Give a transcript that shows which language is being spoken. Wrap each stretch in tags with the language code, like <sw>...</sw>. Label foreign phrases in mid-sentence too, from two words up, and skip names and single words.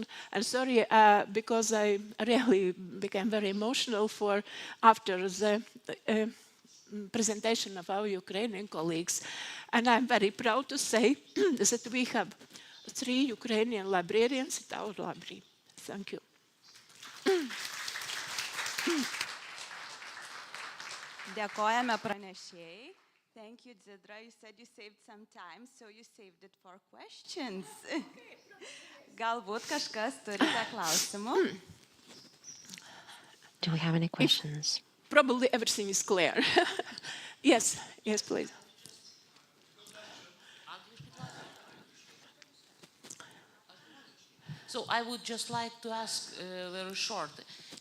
<en>And sorry, because I really became very emotional after the presentation of our Ukrainian colleagues. And I'm very proud to say that we have 3 Ukrainian librarians at our library. Thank you.</en> <lt>Dėkojame pranešėjai.</lt> <en>Thank you, Dzidra. You said you saved some time, so you saved it for questions.</en> <lt>Galbūt kažkas turite klausimų?</lt> <en>Do we have any questions? Probably everything is clear. Yes, please. So I would just like to ask very short.</en>